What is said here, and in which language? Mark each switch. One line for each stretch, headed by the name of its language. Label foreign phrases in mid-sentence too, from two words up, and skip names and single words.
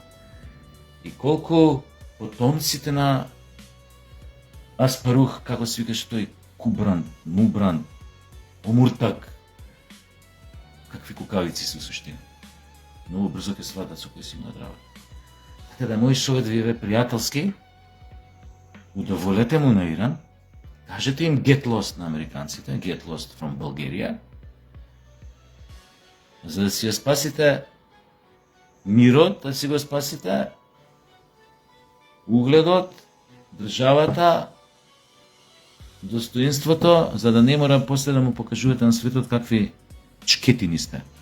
Macedonian: И колку потомците на Аспарух, како се викаше тој, Кубран, Мубран, Омуртак, какви кукавици се суштина. Многу брзо ќе сватат со кои си има работа. Така да мој совет ви е пријателски, удоволете му на Иран, кажете им
English: get lost
Macedonian: на американците,
English: get lost from Bulgaria,
Macedonian: за да си ја спасите мирот, да си го спасите угледот, државата, достоинството, за да не мора после да му покажувате на светот какви чкетини сте.